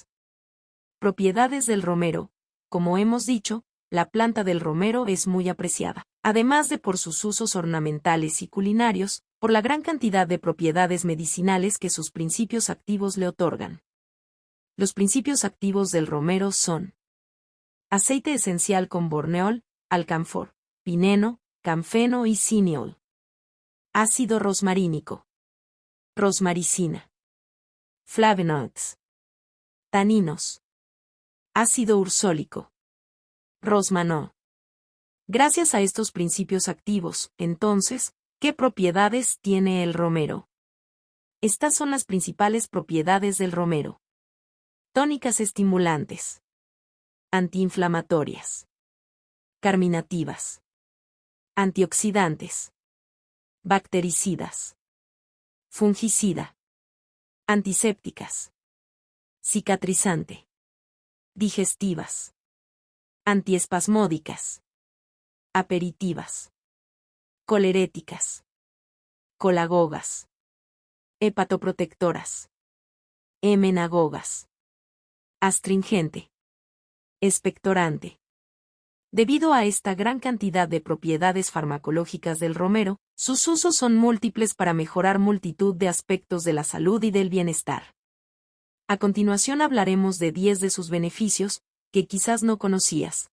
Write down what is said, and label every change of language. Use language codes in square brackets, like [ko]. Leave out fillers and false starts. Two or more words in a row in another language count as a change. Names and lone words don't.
[es] Propiedades del romero. Como hemos dicho, la planta del romero es muy apreciada, además de por sus usos ornamentales y culinarios, por la gran cantidad de propiedades medicinales que sus principios activos le otorgan. Los principios activos del romero son: aceite esencial con borneol, alcanfor, pineno, camfeno y cineol. Ácido rosmarínico. Rosmaricina. Flavonoids. Taninos. Ácido ursólico. Rosmanol. Gracias a estos principios activos, entonces, ¿qué propiedades tiene el romero? Estas son las principales propiedades del romero. Tónicas estimulantes. Antiinflamatorias. Carminativas. Antioxidantes. Bactericidas. Fungicida. Antisépticas. Cicatrizante. Digestivas. Antiespasmódicas. Aperitivas. Coleréticas. Colagogas. Hepatoprotectoras. Hemenagogas. Astringente. Expectorante. Debido a esta gran cantidad de propiedades farmacológicas del romero, sus usos son múltiples para mejorar multitud de aspectos de la salud y del bienestar. A continuación hablaremos de 10 de sus beneficios, que quizás no conocías.